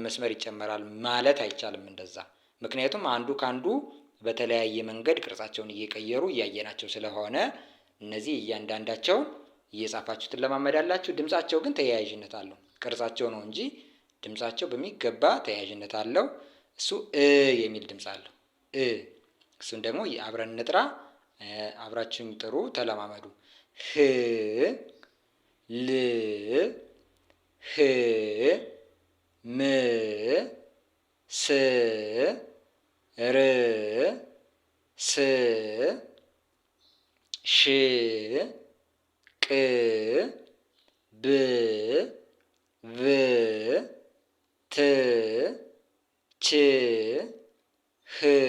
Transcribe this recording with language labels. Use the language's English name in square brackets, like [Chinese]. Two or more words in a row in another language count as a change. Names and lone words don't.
[Amharic] መስመር ይጨመራል ማለት አይቻልም እንደዛ። ምክንያቱም አንዱ ከአንዱ በተለያየ መንገድ ቅርጻቸውን እየቀየሩ እያየናቸው ስለሆነ እነዚህ እያንዳንዳቸውን እየጻፋችሁ ትለማመዳላችሁ። ድምጻቸው ግን ተያያዥነት አለው። ቅርጻቸው ነው እንጂ ድምጻቸው በሚገባ ተያያዥነት አለው። እሱ የሚል ድምጽ አለው። እሱን ደግሞ አብረን እንጥራ። አብራችሁኝ ጥሩ፣ ተለማመዱ። ህ፣ ል፣ ህ፣ ም፣ ስ፣ ር፣ ስ፣ ሽ፣ ቅ፣ ብ፣ ቭ፣ ት፣ ች፣ ህ፣